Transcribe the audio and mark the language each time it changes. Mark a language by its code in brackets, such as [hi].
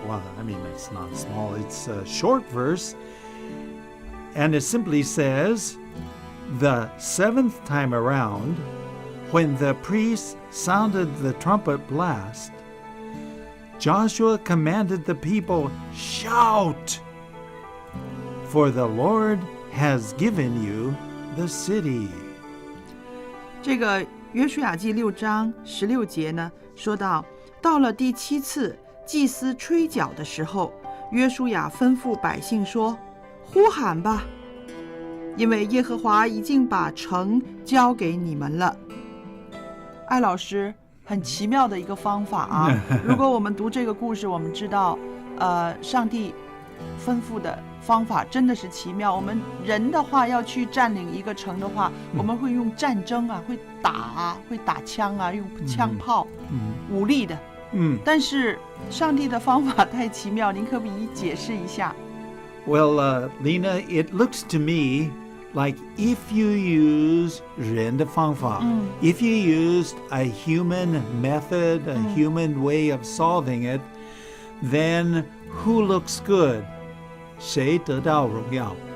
[en] Well, I mean, it's not small, it's a short verse. And it simply says, the 7th time around, when the priest sounded the trumpet blast, Joshua commanded the people, shout, for the Lord has given you the city. [zh] 这个约书亚记6章16节呢，说到了第7次祭司吹角的时候，约书亚吩咐百姓说：“呼喊吧，因为耶和华已经把城交给你们了。” 艾老师，很奇妙的一个方法啊！如果我们读这个故事，我们知道，上帝吩咐的方法真的是奇妙。我们人的话要去占领一个城的话，我们会用战争啊，会打枪啊，用枪炮，武力的。但是上帝的方法太奇妙，您可不可以解释一下？ [en] Well, Lena, it looks to me like if you use [zh] 人的方法, [en] if you used a human method, a human way of solving it, then who looks good? [zh] 谁得到荣耀？